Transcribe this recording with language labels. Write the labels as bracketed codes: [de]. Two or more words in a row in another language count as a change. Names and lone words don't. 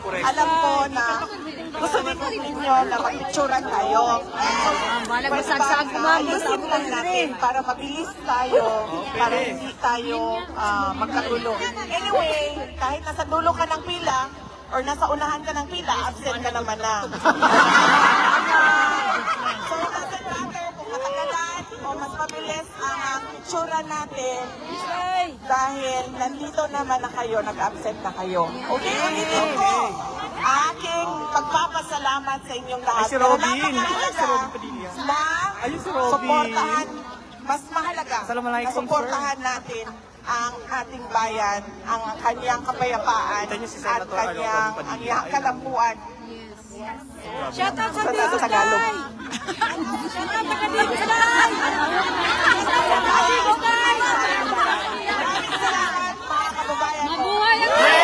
[tl] Alam ko na gusto ninyo na mag-picturean tayo. Ayusin lang natin para mabilis tayo, para hindi tayo magkagulo. Anyway, kahit nasa dulo ka ng pila, or nasa unahan ka ng pila, absent ka naman na. So, [en] doesn't matter [tl] kung matagalan o mas mabilis ang picturean natin dahil nandito naman na kayo, nag-absent na kayo. Okay, ulitin ko. aking pagpapasalamat sa inyong lahat. Ay, si Robin. Pero napakahalaga Si Robin Padilla. na Ayun si Robin. suportahan, mas mahalaga Assalamualaikum, na suportahan natin ang ating bayan, ang kanyang kapayapaan Kita niyo si at Senator, kanyang Robin Padilla. ang iyang kalampuan. Shout out sa Sa Bigos Tagalog. Day! Shout out sa Bigos Day! Shout out sa Bigos Day! Maraming salamat mga kababayan ko. Mabuhay ang